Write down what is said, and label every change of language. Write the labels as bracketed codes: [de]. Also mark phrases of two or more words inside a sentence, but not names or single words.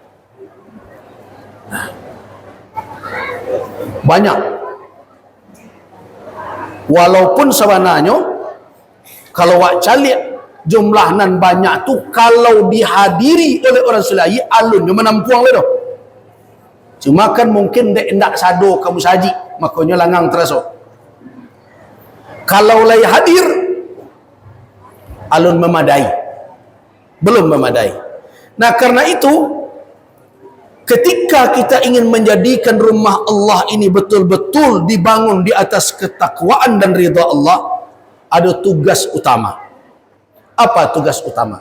[id] Banyak. [min] Walaupun sebenarnya kalau wak calik jumlah nan banyak tu, kalau dihadiri oleh orang selain alun yang menampuang le. Cuma kan mungkin dek ndak sado kamu saji, makanya langang terasa. Kalau lay hadir alun memadai. [id] Belum memadai. Nah, karena itu ketika kita ingin menjadikan rumah Allah ini betul-betul dibangun di atas ketakwaan dan ridha Allah, ada tugas utama. Apa tugas utama?